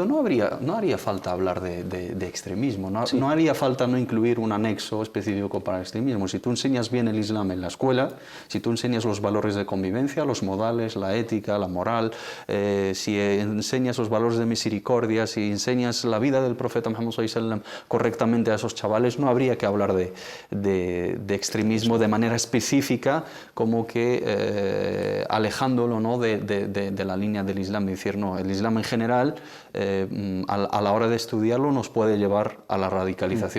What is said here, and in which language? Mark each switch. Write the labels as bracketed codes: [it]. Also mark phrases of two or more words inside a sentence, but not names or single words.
[es] No haría falta hablar de extremismo, no haría falta no incluir un anexo específico para el extremismo. Si tú enseñas bien el Islam en la escuela, si tú enseñas los valores de convivencia, los modales, la ética, la moral, si enseñas los valores de misericordia, si enseñas la vida del profeta Muhammad [ar] صلى الله عليه وسلم [es] correctamente a esos chavales, no habría que hablar de extremismo de manera específica, como que alejándolo, ¿no?, de la línea del Islam, de decir, no, el Islam en general, a la hora de estudiarlo, nos puede llevar a la radicalización.